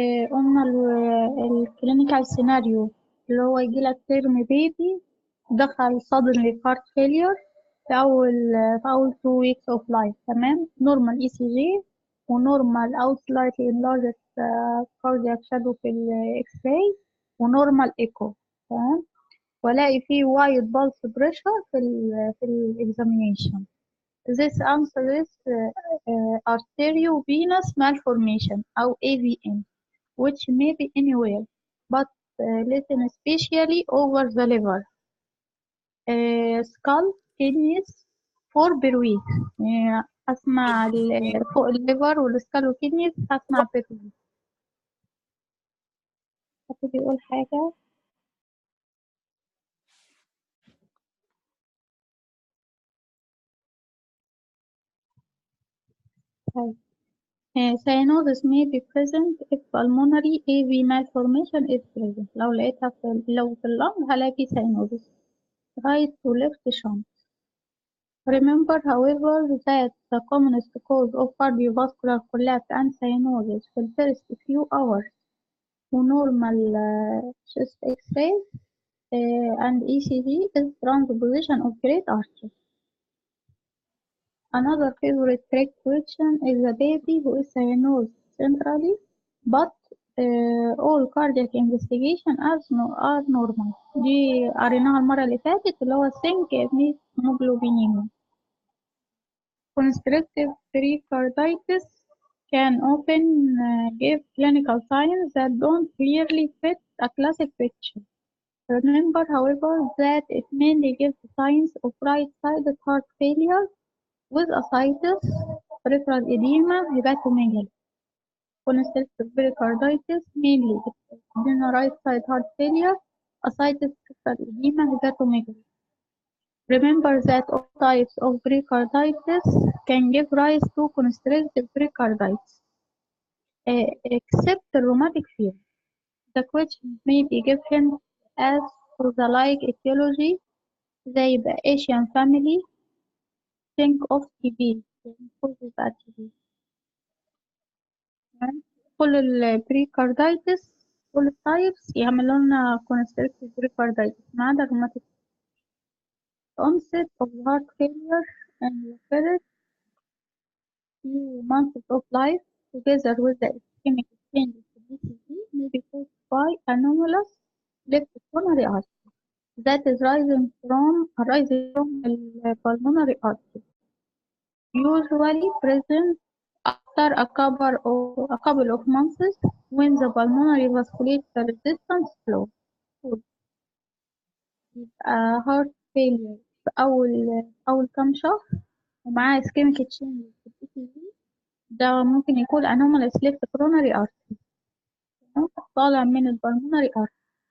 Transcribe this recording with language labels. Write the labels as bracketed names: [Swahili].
[Arabic] قلنا الكلينيكال سيناريو اللي هو يجيلك ترم بيبي دخل [English] suddenly heart failure [Arabic] في أول [English] 2 weeks of life، [Arabic] تمام، [English] normal ECG [Arabic] ونورمال أو [English] slightly enlarged cardiac shadow [Arabic] في الإكس راي ونورمال إيكو، تمام، وألاقي فيه [English] wide pulse pressure [Arabic] في الإكزامينيشن. [English] This answer is arteriovenous malformation [Arabic] أو [English] AVM, which may be anywhere but listen especially over the liver, skull, kidneys for per week. [Arabic] أسمع فوق الليفر والسكال والكدنيز هسمع [English] per week. [Arabic] حد بيقول حاجة؟ طيب. [English] Cyanosis may be present if pulmonary AV malformation is present. [Arabic] لو في اللنج هلاقي [English] cyanosis. Right to left shunt. Remember, however, that the commonest cause of cardiovascular collapse and cyanosis [Arabic] في [English] the first few hours normal chest X-ray and ECG is transposition of great artery. Another favorite trick question is the baby who is cyanosed centrally, but all cardiac investigation are normal. [Arabic] دي قريناها المرة اللي فاتت، اللي هو [English] think hemoglobin. Constrictive pericarditis can often give clinical signs that don't clearly fit a classic picture. Remember, however, that it mainly gives signs of right-sided heart failure with ascites, peripheral edema, hepatomegaly. Constrictive pericarditis mainly in right side heart failure, ascites, peripheral edema, hepatomegaly. Remember that all types of pericarditis can give rise to constrictive pericarditis, except rheumatic fever. The question may be given as for the like etiology [Arabic] زي [English] the Asian family. Think of TB. causes [Arabic] بقى [English] TB. [Arabic] كل البريكاردايتس كل التايبس يعملوا لنا [English] constrictive pericarditis [Arabic] ما عدا rheumatic. [English] Onset of heart failure and the first few months of life, together with the ischemic changes to BCG, may be caused by anomalous left coronary artery that is arising from the pulmonary artery, usually present after a couple of months when the pulmonary vasculature resistance low. [Arabic] يبقى [English] heart failure [Arabic] في أول كام شهر ومعاه [English] ischemic change [Arabic] في الECG، ده ممكن يكون [English] anomalous left coronary artery [Arabic] طالع من البلمونري artery.